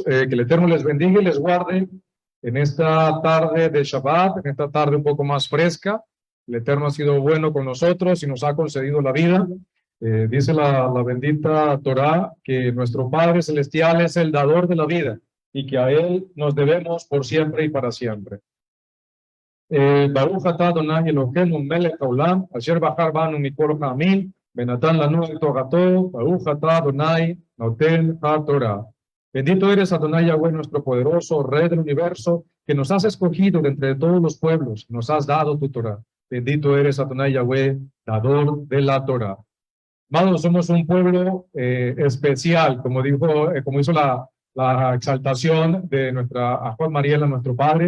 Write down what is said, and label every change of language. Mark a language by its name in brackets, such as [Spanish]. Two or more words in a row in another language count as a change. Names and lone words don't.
[Spanish] Que el Eterno les bendiga y les guarde en esta tarde de Shabbat, en esta tarde un poco más fresca. El Eterno ha sido bueno con nosotros y nos ha concedido la vida. Dice la bendita Torá que nuestro Padre Celestial es el dador de la vida y que a Él nos debemos por siempre y para siempre. [Hebrew] ברוך אתה אדוני אלוהינו מלך העולם, אשר בחר בנו מכל העמים, ונתן לנו את תורתו, ברוך אתה אדוני נותן התורה. [Spanish] Bendito eres Adonai Yahweh, nuestro poderoso Rey del universo, que nos has escogido de entre todos los pueblos, nos has dado tu Torah. Bendito eres Adonai Yahweh, dador de la Torah. Amados, somos un pueblo especial, como hizo la exaltación de nuestra Juan Mariela, nuestro padre.